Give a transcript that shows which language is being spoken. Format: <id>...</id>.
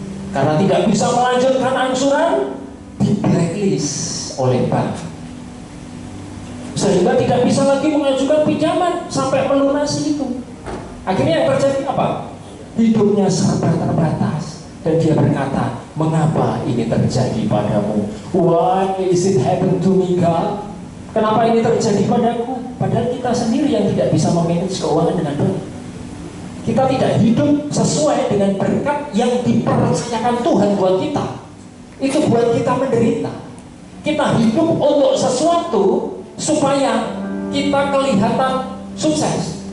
<id>Karena tidak bisa melanjutkan angsuran, di blacklist oleh bank, sehingga tidak bisa lagi mengajukan pinjaman sampai melunasi itu. Akhirnya yang terjadi apa? Hidupnya serba terbatas. Dan dia berkata, mengapa ini terjadi padamu?</id> <en>Why is it happen to me, God?</en> <id>Kenapa ini terjadi padaku? Padahal kita sendiri yang tidak bisa memanage keuangan dengan baik. Kita tidak hidup sesuai dengan berkat yang dipercayakan Tuhan buat kita. Itu buat kita menderita. Kita hidup untuk sesuatu supaya kita kelihatan sukses.</id>